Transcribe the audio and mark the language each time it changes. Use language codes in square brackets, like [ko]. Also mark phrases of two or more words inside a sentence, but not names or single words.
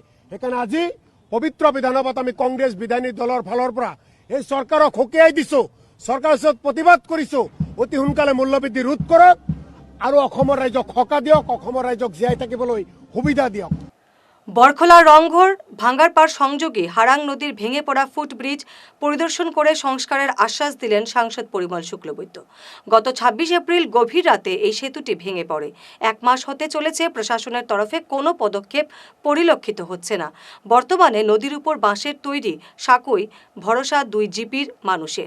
[as] সেইকাৰণে আজি পবিত্ৰ বিধানসভাত আমি কংগ্ৰেছ বিধায়িনী দলৰ ফালৰ পৰা এই চৰকাৰক সকীয়াই দিছো, চৰকাৰৰ ওচৰত প্ৰতিবাদ কৰিছো। অতি সোনকালে মূল্যবৃদ্ধি ৰোধ কৰক আৰু অসমৰ ৰাইজক সকাহ দিয়ক, অসমৰ ৰাইজক জীয়াই থাকিবলৈ সুবিধা দিয়ক। [bn] বরখলা রংঘর ভাঙ্গারপাড় সংযোগে হারাং নদীর ভেঙে পড়া ফুটব্রিজ পরিদর্শন করে সংস্কারের আশ্বাস দিলেন সাংসদ পরিমল শুক্লবৈদ্য। গত 26 এপ্রিল গভীর রাতে এই সেতুটি ভেঙে পড়ে। 1 মাস হতে চলেছে, প্রশাসনের তরফে কোনো পদক্ষেপ পরিলক্ষিত হচ্ছে না। বর্তমানে নদীর উপর বাঁশের তৈরি সাঁকোই ভরসা 2 জিপির মানুষের।